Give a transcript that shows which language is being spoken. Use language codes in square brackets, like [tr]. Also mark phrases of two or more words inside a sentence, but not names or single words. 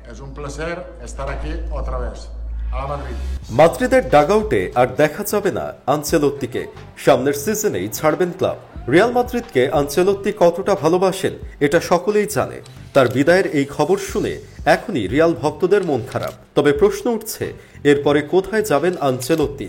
[es] Es un placer estar aquí otra vez. A Madrid. [bn] মাদ্রিদের ডাগআউটে আর দেখা যাবে না আনচেলত্তিকে। সামনের সিজনেই ছাড়বেন ক্লাব। রিয়াল মাদ্রিদকে আনচেলত্তি কতটা ভালোবাসেন এটা সকলেই জানে। তার বিদায়ের এই খবর শুনে এখনই রিয়াল ভক্তদের মন খারাপ। তবে প্রশ্ন উঠছে, এরপরে কোথায় যাবেন আনচেলত্তি?